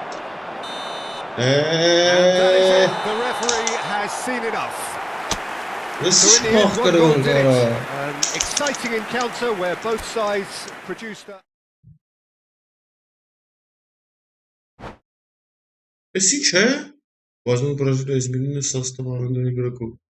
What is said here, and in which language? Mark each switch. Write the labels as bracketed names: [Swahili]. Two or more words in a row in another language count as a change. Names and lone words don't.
[English] The referee has seen enough. So in the end, one goal did it. An exciting encounter where both sides produced that. [Armenian] Էսի չէ։ [Russian] Возможно, Бразилия изменила состав арендных игроков.